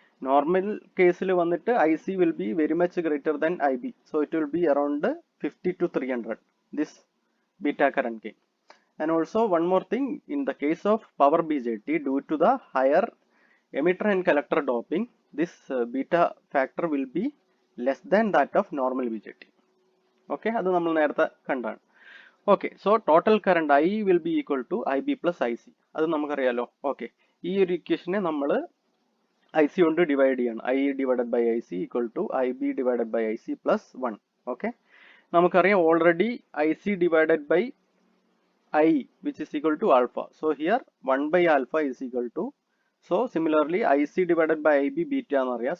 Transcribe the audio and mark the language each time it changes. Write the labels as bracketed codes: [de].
[en] Normal case IC will be very much greater than IB, so it will be around 50 to 300, this beta current gain. And also one more thing, in the case of power BJT, due to the higher emitter and collector doping, this beta factor will be less than that of normal BJT. [ml] Okay, അത് നമ്മൾ നേരത്തെ കണ്ടാണ്. [en] Okay, so total current I will be equal to IB plus IC, [ml] അത് നമുക്കറിയാലോ. Okay, ഈ ഒരു ഇക്വേഷനെ നമ്മൾ IC കൊണ്ട് ഡിവൈഡ് ചെയ്യണം. [en] I divided by IC equal to IB divided by IC plus 1. Okay, [ml] നമുക്കറിയാം [en] Already IC divided by I, which is equal to alpha. So here 1 by alpha is equal to, so similarly IC divided by IB beta [ml] എന്ന് അറിയാം.